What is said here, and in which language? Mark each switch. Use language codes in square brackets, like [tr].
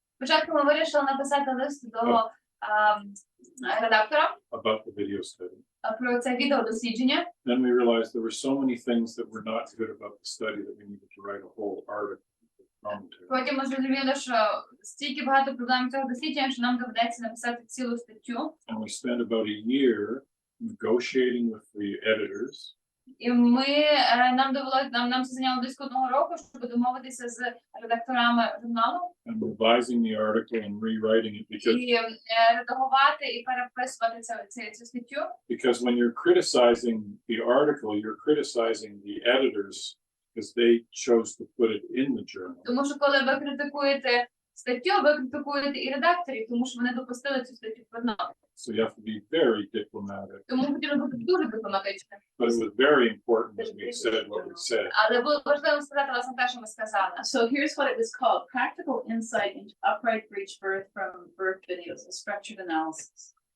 [uk] Спочатку ми вирішили написати лист до редактора [en] about the video study. [uk] про це відеодослідження. [en] Then we realized there were so many things that were not good about the study that we needed to write a whole article. Commentary. [uk] Потім ми зрозуміли, що стільки багато проблем цього дослідження, що нам доведеться написати цілу статтю. [en] And we spent about a year negotiating with the editors [uk] І нам довелося, нам це зайняло близько 1 року, щоб домовитися з редакторами журналу [en] and revising the article and rewriting it [uk] і редагувати і переписувати цю статтю. [en] because when you're criticizing the article, you're criticizing the editors because they chose to put it in the journal. [uk] Тому що коли ви критикуєте статтю, ви критикуєте і редакторів, тому що вони допустили цю статтю в журнал. [en] So you have to be very diplomatic. [uk] Тому потрібно бути дуже дипломатичним. [en] But it was very important that we said what we said. [uk] Але було важливо сказати власне те, що ми сказали. [en] So here's what it was called: Practical Insight into Upright Breech Birth from Birth Videos, a Structured Analysis.